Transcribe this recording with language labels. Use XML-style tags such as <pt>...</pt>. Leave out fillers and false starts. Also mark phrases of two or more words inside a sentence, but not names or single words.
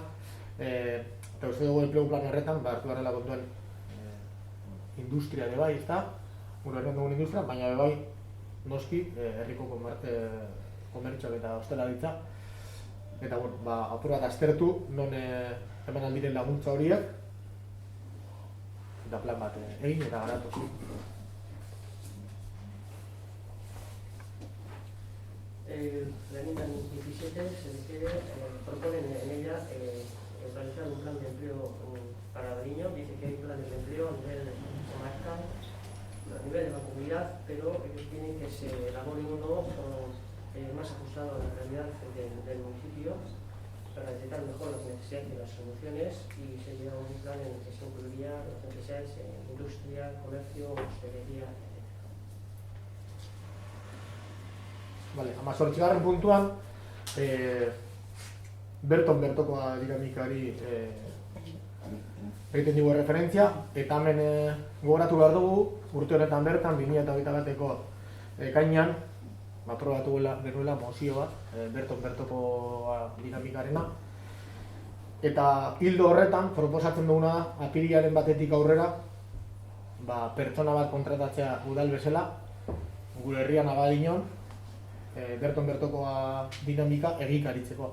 <eu>Eta uste dugu enplegu plan horretan, hartu garela kontuan industria ere bai, ezta? Gure herrian dugun industria, baina bai noski herriko komertxoak eta hostelaritza. Eta apur bat aztertu, non hemen aldiren laguntza horiek, eta plan bat egin eta garatu.</eu> <es>La línea 17 se refiere, proponen en ella realizar un plan de empleo para Abadiño. Dice que hay planes de empleo a nivel comarcal, a nivel de la comunidad, pero ellos tienen que se elabore uno más ajustado a la realidad del municipio para detectar mejor las necesidades y las soluciones, y sería un plan en el que se incluiría las necesidades en industria, comercio, hostelería, etc. Vale, 18.</es> <eu>puntuan, bertokoa dinamikari egiten dugu referentzia, eta hemen gogoratu behar dugu, urte honetan bertan, 2021 bateko ekainean, aprobatu genuela mozio bat, bertokoa dinamikarena, eta hildo horretan, proposatzen duguna apirilaren batetik aurrera, pertsona bat kontratatzea udal bezala, gure herrian Abadiñon, bertokoa dinamika egikaritzeko.</eu>